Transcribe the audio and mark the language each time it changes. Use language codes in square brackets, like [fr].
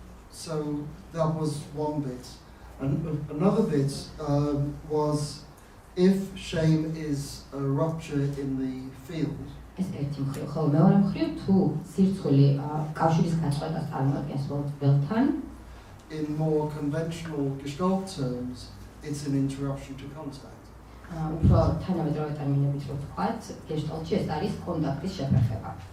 [en] So that was one bit. And another bit was if shame is a rupture in the field, [ka] ეს ერთი მხრივ, ხოლო მეორე მხრივ თუ სირცხვილი კავშირის გაწყვეტას წარმოადგენს ველთან, [en] in more conventional Gestalt terms, it's an interruption to contact. [ka] უფრო თანამედროვე ტერმინებით რო ვთქვათ, გეშტალტში ეს არის კონტაქტის შეფერხება.